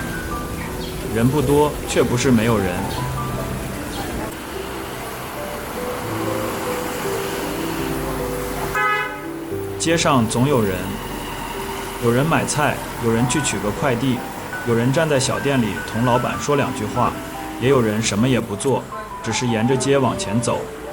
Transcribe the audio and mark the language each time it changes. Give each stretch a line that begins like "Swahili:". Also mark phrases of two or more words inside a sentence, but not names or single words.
Chinese: 人不多，卻不是沒有人。街上總有人，有人買菜，有人去取個快遞，有人站在小店裡同老闆說兩句話，也有人什麼也不做，只是沿着街往前走。